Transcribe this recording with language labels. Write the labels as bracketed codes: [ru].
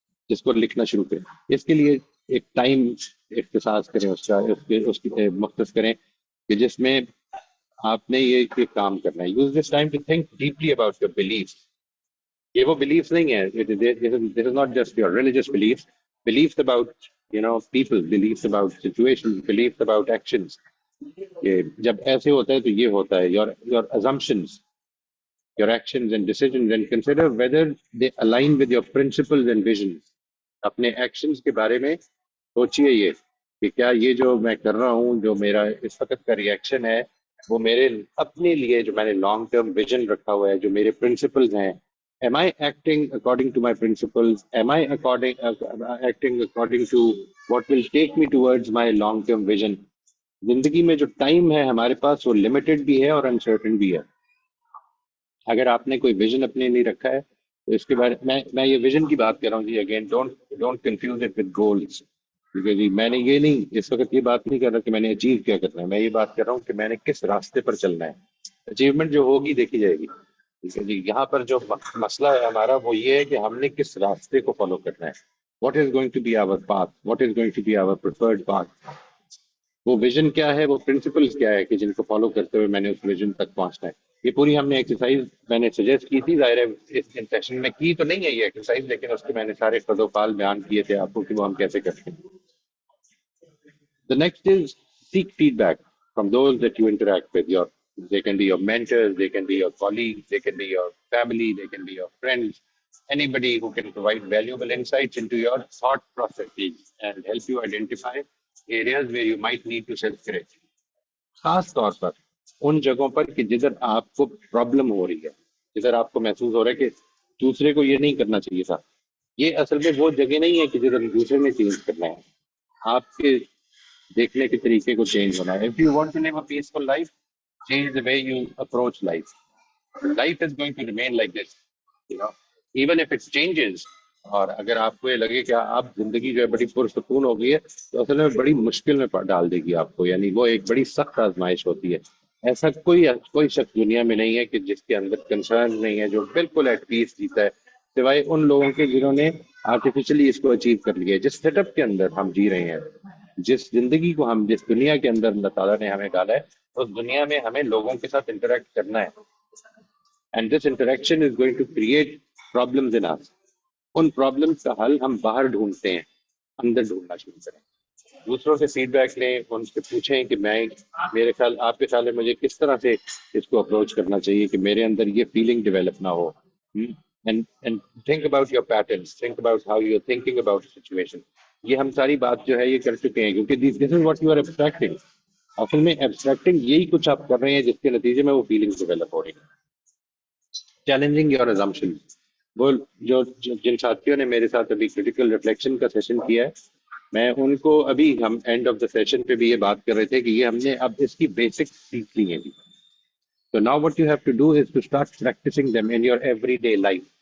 [ur] جس کو لکھنا شروع کریں، اس کے لیے ایک ٹائم اختصاص کریں، اس کی مختص کریں کہ جس میں آپ نے یہ کام کرنا ہے. [en] Use this time to think deeply about your beliefs. [ur] یہ وہ بلیفس نہیں ہے، [en] This is not just your religious beliefs, beliefs about people, beliefs about situation, beliefs about actions. [ur] کہ جب ایسے ہوتا ہے تو یہ ہوتا ہے. [en] Your assumptions, your actions and decisions, and consider whether they align with your principles and visions. [ur] اپنے ایکشنز کے بارے میں سوچئے یہ کہ کیا یہ جو میں کر رہا ہوں، جو میرا اس وقت کا ریئیکشن ہے، وہ میرے اپنے لیے جو میں نے لانگ ٹرم ویژن رکھا ہوا ہے، جو میرے پرنسپلز ہیں. [en] Am I acting according to my principles? Am I acting according to what will take me towards my long term vision? [ur] زندگی میں جو ٹائم ہے ہمارے پاس وہ لمیٹڈ بھی ہے اور انسرٹن بھی ہے. اگر آپ نے کوئی ویژن اپنے لیے رکھا ہے تو اس کے بارے میں یہ ویژن کی بات کر رہا ہوں جی. [en] Again don't confuse it with goals. [ur] کیونکہ جی میں نے یہ نہیں، اس وقت یہ بات نہیں کر رہا کہ میں نے اچیو کیا کرنا ہے. میں یہ بات کر رہا ہوں کہ میں نے کس راستے پر چلنا ہے. اچیومنٹ جو ہوگی دیکھی جائے گی. ٹھیک ہے جی. یہاں پر جو مسئلہ ہے ہمارا وہ یہ ہے کہ ہم نے کس راستے کو فالو کرنا ہے. [en] What is going to be our path, what is going to be our preferred path. [ur] وہ ویژن کیا ہے، وہ پرنسپلز کیا ہے کہ جن کو فالو کرتے ہوئے میں نے اس ویژن تک پہنچنا ہے. یہ پوری ہم نے ایکسرسائز میں نے سجیسٹ کی تھی. ظاہر ہے اس سیشن میں کی تو نہیں ہے یہ ایکسرسائز، لیکن اس کے میں نے سارے قد و فعال بیان کیے تھے آپ کو کہ وہ ہم کیسے کرتے ہیں. [en] The next is seek feedback from those that you interact with. They can be your mentors, they can be your colleagues, they can be your family, they can be your friends, anybody who can provide valuable insights into your thought processes and help you identify areas where you might need to self-correct. [ur] خاص طور پر ان جگہوں پر کہ جدھر آپ کو problem ہو رہی ہے، جدھر آپ کو محسوس ہو رہا ہے کہ دوسرے کو یہ نہیں کرنا چاہیے تھا. یہ اصل میں وہ جگہ نہیں ہے کہ جدھر دوسرے نے چینج کرنا ہے. آپ کے دیکھنے کے طریقے کو چینج ہونا ہے. [en] If you want to live a peaceful life, change the way you approach life. Life is going to remain like this, even if it changes. [ur] اور اگر آپ کو یہ لگے کہ آپ زندگی جو ہے بڑی پرسکون ہو گئی ہے تو اصل میں بڑی مشکل میں ڈال دے گی آپ کو. یعنی وہ ایک بڑی سخت آزمائش ہوتی ہے. ایسا کوئی شخص دنیا میں نہیں ہے کہ جس کے اندر کنسرن نہیں ہے، جو بالکل ایٹ پیس جیتا ہے، سوائے ان لوگوں کے جنہوں نے آرٹیفیشلی اس کو اچیو کر لیا ہے. جس سیٹ اپ کے اندر ہم جی رہے ہیں، جس زندگی کو ہم، جس دنیا کے اندر اللہ تعالیٰ نے ہمیں ڈالا ہے، اس دنیا میں ہمیں لوگوں کے ساتھ انٹریکٹ کرنا ہے. [en] And this interaction is going to create problems in us. [ur] In problems کا حل ہم باہر ڈھونڈتے ہیں، اندر ڈھونڈنا شروع کریں. دوسروں سے فیڈ بیک لیں، ان سے پوچھیں کہ میرے خیال، آپ کے خیال میں مجھے کس طرح سے اس کو اپروچ کرنا چاہیے کہ میرے اندر یہ فیلنگ ڈیولپ نہ ہو. [en] And think about your patterns, think about how you're thinking about a situation. [ur] یہ ہم ساری بات جو ہے یہ کر چکے ہیں، کیونکہ [en] this is what you are abstracting. [ur] اصل میں ایبسٹریکٹنگ یہی کچھ آپ کر رہے ہیں جس کے نتیجے میں وہ فیلنگس ڈیولپ ہو رہی ہیں. [en] Challenging your assumptions. [ur] وہ جن ساتھیوں نے میرے ساتھ ابھی کریٹیکل ریفلیکشن کا سیشن کیا ہے، میں ان کو ابھی ہم اینڈ آف دا سیشن پہ بھی یہ بات کر رہے تھے کہ یہ ہم نے اب اس کی بیسک سیکھ لی ہیں. [en] So now what you have to do is to start practicing them in your everyday life.